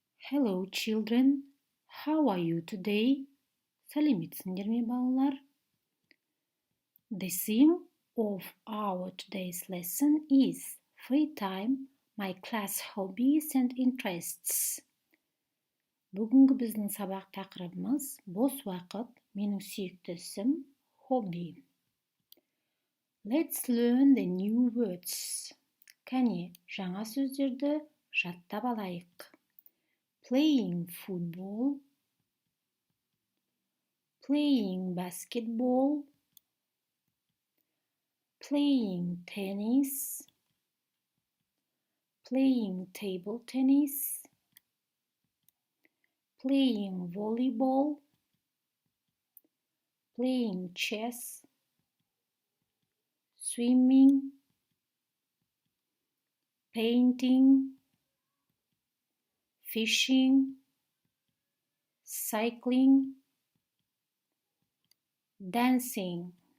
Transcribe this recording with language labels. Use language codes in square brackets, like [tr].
[en] Hello children, how are you today? [kk] Сәлеметсіңдер ме балалар? [en] The theme of our today's lesson is free time, my class hobbies and interests. [kk] Бүгінгі біздің сабақ тақырыбымыз бос уақыт, менің сүйікті ісім, хобби. [en] Let's learn the new words. [kk] Кәне, жаңа сөздерді жаттап алайық. [en] Playing football, playing basketball, playing tennis, playing table tennis, playing volleyball, playing chess, swimming, painting, fishing, cycling, dancing.